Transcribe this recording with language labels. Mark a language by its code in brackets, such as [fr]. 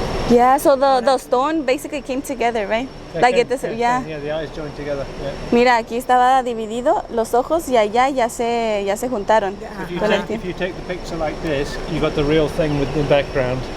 [en] Yeah, so the stone basically came together, right? Yeah, the eyes joined together. Yeah. [es] Mira, aquí estaba dividido los ojos y allá ya se juntaron. [en] If you take the picture like this, you got the real thing with the background.